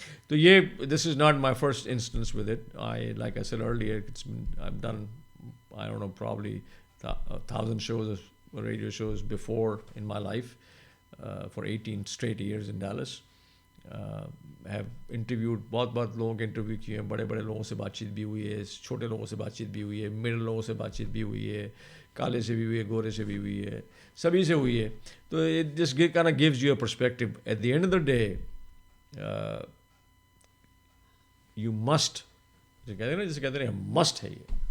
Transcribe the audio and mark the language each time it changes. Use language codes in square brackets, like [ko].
[en] So this is not my first instance with it. Like I said earlier, I've done, I don't know, probably 1,000 shows, radio shows before in my life, for 18 straight years in Dallas. Have interviewed [ur] بہت لوگوں کے interview کیے ہیں, بڑے لوگوں سے بات چیت بھی ہوئی ہے, چھوٹے لوگوں سے بات چیت بھی ہوئی ہے, مڈل لوگوں سے بات چیت بھی ہوئی ہے, کالے سے بھی ہوئی ہے, گورے سے بھی ہوئی ہے, سبھی سے ہوئی ہے. [en] تو it just kind of gives you a perspective. At the end of the day, you must, [ur] جسے کہتے ہیں [en] must ہے یہ.